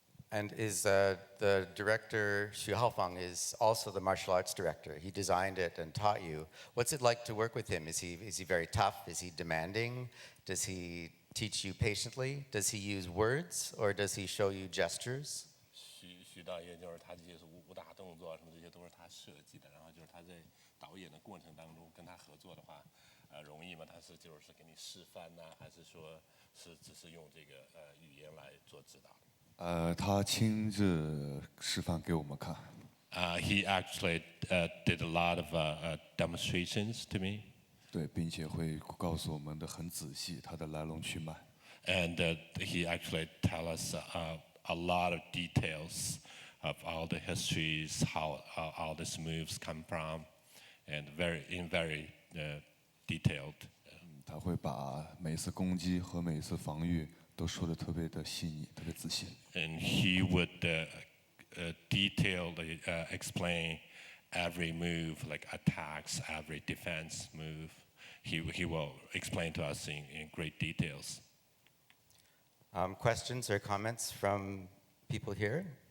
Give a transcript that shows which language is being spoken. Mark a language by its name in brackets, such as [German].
[English] And is the director Xu Haofeng is also the martial arts director? He designed it and taught you. What's it like to work with him? Is he very tough? Is he demanding? Does he teach you patiently? Does he use words or does he show you gestures? [Chinese] 徐导演就是他这些武打动作什么这些都是他设计的，然后就是他在导演的过程当中跟他合作的话，容易吗？他就是给你示范呢，还是说只是用这个语言来做指导？他亲自示范给我们看。 [English] He actually did a lot of demonstrations to me. [Chinese] 对，并且会告诉我们的很仔细，它的来龙去脉。 [English] And he actually tell us a lot of details of all the histories, how all these moves come from, and very detailed. [Chinese] 他会把每次攻击和每次防御都说的特别的细腻，特别仔细。 [English] And he would detailedly explain every move, like attacks, every defense move. He will explain to us in great details. Questions or comments from people here?